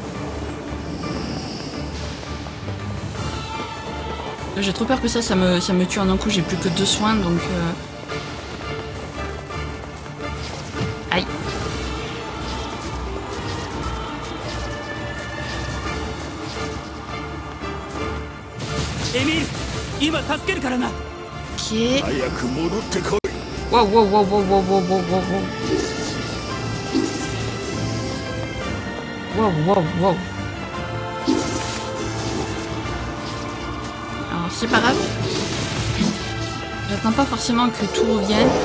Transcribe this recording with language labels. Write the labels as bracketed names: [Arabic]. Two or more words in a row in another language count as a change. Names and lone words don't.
[French] J'ai trop peur que ça me tue en un coup. J'ai plus que 2 soins, donc... Aïe. Émile, [Japanese] 今助けるからな。 [French] Ok. [Japanese] 早く戻ってこい。 Wow, wow, wow, wow, wow, wow, wow, wow, wow. [French] Wow, wow, wow. Alors, c'est pas grave. J'attends pas forcément que tout revienne.